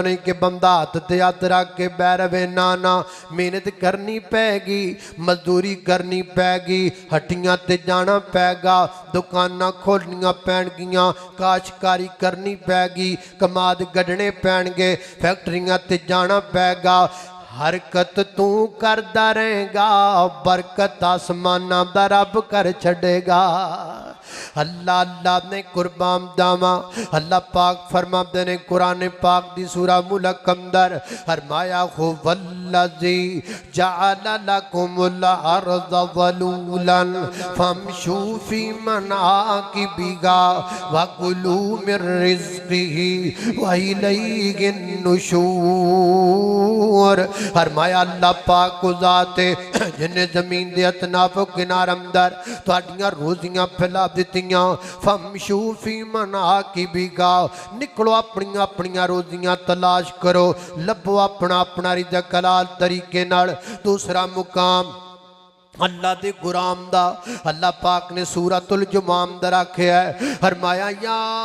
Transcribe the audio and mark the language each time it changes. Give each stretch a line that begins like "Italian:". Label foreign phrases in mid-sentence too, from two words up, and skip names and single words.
Punjabi: ਨਹੀਂ ਕਿ ਬੰਦਾ ਹੱਥ ਤੇ ਹੱਥ ਰੱਖ ਕੇ ਬਹਿ ਰਹੇ ਨਾ ਨਾ ਮਿਹਨਤ ਕਰਨੀ ਪੈਗੀ ਮਜ਼ਦੂਰੀ ਕਰਨੀ ਪੈਗੀ ਹੱਟੀਆਂ ਤੇ ਜਾਣਾ ਪੈਗਾ ਦੁਕਾਨਾਂ ਖੋਲ੍ਹਣੀਆਂ ਪੈਣਗੀਆਂ ਕਾਸ਼ਤਕਾਰੀ ਕਰਨੀ ਪੈਗੀ ਕਮਾਦ ਗੱਡਣੇ ਪੈਣਗੇ ਫ਼ੈਕਟਰੀਆਂ ਤੇ ਜਾਣਾ ਪੈਗਾ ਹਰਕਤ ਤੂੰ ਕਰਦਾ ਰਹੇਗਾ ਬਰਕਤ ਆਸਮਾਨਾਂ ਦਾ ਰੱਬ ਕਰ ਛੱਡੇਗਾ। ਅੱਲਾਹ ਅੱਲਾਹ ਨੇ ਕੁਰਬਾਨ ਦਾਵਾ ਅੱਲਾਹ ਪਾਕ ਫ਼ਰਮਾਤੇ ਨੇ ਕੁਰਾਨ ਪਾਕ ਦੀ ਸੂਰਾ ਮੁਲਕ ਅੰਦਰ ਫ਼ਰਮਾਇਆ ਹੋ
Arabic: والذي جعل لكم الأرض ذلولا فامشوا في مناكبها وكلوا من رزقه وإليه النشور.
Punjabi: ਫ਼ਰਮਾਇਆ ਅੱਲਾਹ ਪਾਕ ਕੋ ਜ਼ਾਤ ਜਿਨ੍ਹੇਂ ਜ਼ਮੀਨ ਦੇ ਅਤਨਾਫ਼ ਕਿਨਾਰ ਅੰਦਰ ਤੁਹਾਡੀਆਂ ਰੋਜ਼ੀਆਂ ਫੈਲਾ ਦਿੱਤੀਆਂ
Arabic: فامشوا في مناكبها
Punjabi: ਨਿਕਲੋ ਅਪਣੀਆਂ ਅਪਣੀਆਂ ਰੋਜ਼ੀਆਂ ਤਲਾਸ਼ ਕਰੋ ਲੱਭੋ ਅਪਣਾ ਅਪਣਾ ਰਿਜ਼ਕ ਹਲਾਲ ਤਰੀਕੇ ਨਾਲ। ਦੂਸਰਾ ਮੁਕਾਮ ਅੱਲਾਹ ਦੇ ਗ਼ੁਲਾਮ ਦਾ ਅੱਲਾਹ ਪਾਕ ਨੇ ਸੂਰਤੁਲ ਜੁਮਾ ਅੰਦਰ ਆਖਿਆ ਹੈ ਫ਼ਰਮਾਇਆ ਯਾ